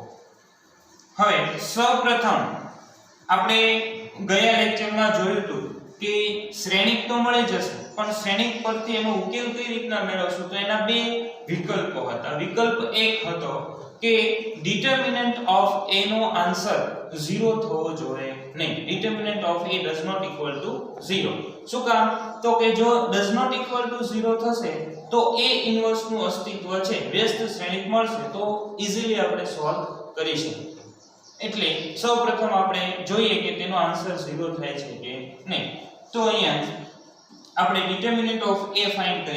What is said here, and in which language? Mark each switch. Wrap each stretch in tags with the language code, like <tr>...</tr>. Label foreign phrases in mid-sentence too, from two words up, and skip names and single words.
<gu>હવે સૌપ્રથમ આપણે ગયા લેક્ચરમાં જોયું હતું કે શ્રેણિક તો મળી જશે, પણ શ્રેણિક પરથી એનો ઉકેલ કઈ રીતના મેળવશું? તો એના બે વિકલ્પો હતા. વિકલ્પ એક હતો કે</gu> <en>determinant of a</en> <gu>નો આન્સર 0 થવો જોઈએ નહીં.</gu> <en>determinant of a does not equal to 0.</en> <gu>શું કામ? તો કે જો</gu> <en>does not equal to 0</en> <gu>થશે તો</gu> <en>a inverse</en> <gu>નું અસ્તિત્વ છે, વ્યસ્ત શ્રેણિક મળશે, તો ઈઝીલી આપણે સોલ્વ કરી શકીએ. એટલે સૌપ્રથમ આપણે જોઈએ કે તેનો આન્સર 0 થાય છે કે નહીં. તો અહીંયા આપણે</gu> <en>determinant of a find</en> <gu>કરીએ.</gu>